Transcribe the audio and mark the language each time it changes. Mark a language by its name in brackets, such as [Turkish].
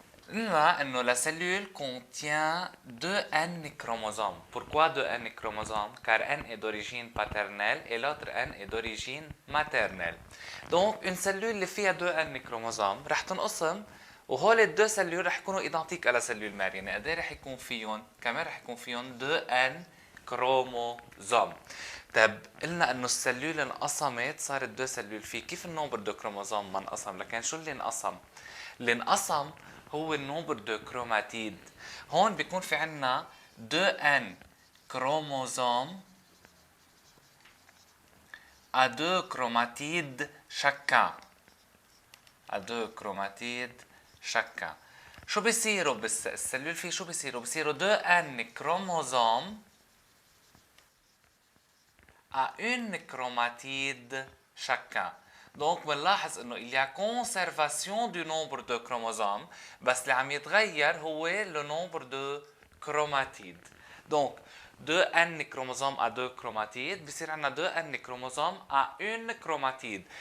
[French] La cellule contient deux N chromosomes. Pourquoi deux N chromosomes? Car N est d'origine paternelle et l'autre N est d'origine maternelle. Donc, une cellule اللي فيها deux N chromosomes [Arabic] رح تنقسم وهول الدو سلول رح يكونوا [French] identiques à la cellule mère. [Arabic] يعني قد ايه رح يكون فيهم؟ كمان رح يكون فيهم [French] deux N chromosomes. [Arabic] طيب قلنا انه السلول انقسمت صارت دو سلول فيه، كيف النومبر دو كروموزوم ما انقسم؟ لكن شو اللي انقسم؟ اللي انقسم هو النومبر دو كروماتيد. هون بيكون في عنا دو ان كروموزوم [French] à deux chromatides chacun. à deux chromatides chacun. [Arabic] شو بيصيروا بالسلول فيه؟ شو بيصيروا؟ بيصيروا دو ان كروموزوم [French] à une chromatide chacun. Donc, [Arabic] بنلاحظ انه [French] il y a conservation du nombre de chromosomes [Arabic] بس اللي عم يتغير هو [French] le nombre de chromatides. Donc, 2n chromosomes à 2 chromatides [Arabic] بصير عندنا [French] 2n chromosomes à une chromatide.